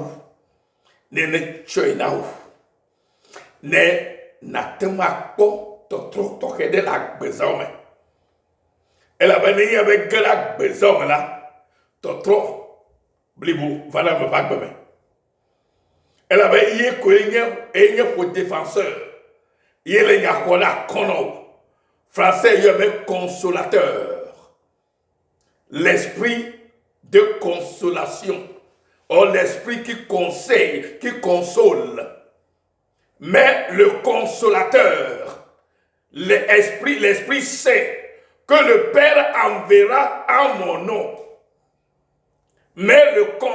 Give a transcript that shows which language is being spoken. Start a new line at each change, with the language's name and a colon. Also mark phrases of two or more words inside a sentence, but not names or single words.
Ewe: ne tsɔe na wo ne nate ŋu akpɔ tɔtrɔ tɔxɛ ɖe le agbezawo me elabe ne nye be ge le agbezawo me la tɔtrɔ blibo va na me va gbe me elabe ye koe nye ƒo défenseur ye le nya xɔ ɖe akɔ na wo français yɔ be
French: consolateur l'esprit de consolation or l'esprit qui conseille qui console mais le consolateur l'esprit saint que le Père enverra en mon nom mais le